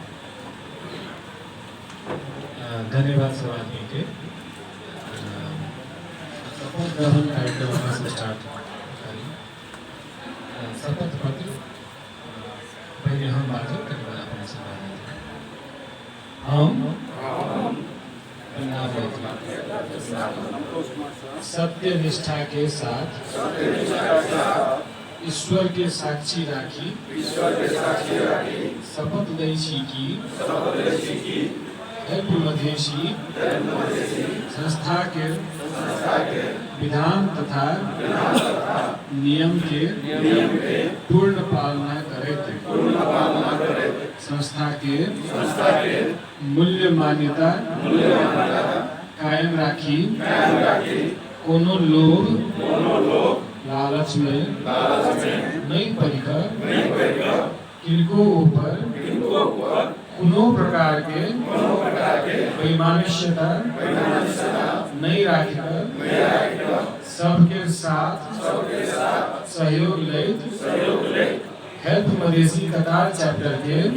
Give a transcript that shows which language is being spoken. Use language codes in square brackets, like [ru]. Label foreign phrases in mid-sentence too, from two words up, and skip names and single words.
[mai] धन्यवाद सब आदमी के। शपथ ग्रहण कार्यक्रम से स्टार्ट शपथ पत्र पहले हम बाजो तकर बाद अपने से हम सत्य निष्ठा के साथ ईश्वर के साक्षी राखी शपथ दै छी कि हेल्प मधेसी संस्था के विधान तथा नियम के पूर्ण पालना करैत संस्था के मूल्य मान्यता कायम राखी कोनो लोभ लालच में नहीं पड़कर किनको ऊपर कोनो प्रकार के वैमनस्यता नहीं रखकर सबके साथ सहयोग लेत हेल्प मधेसी कतार चैप्टर के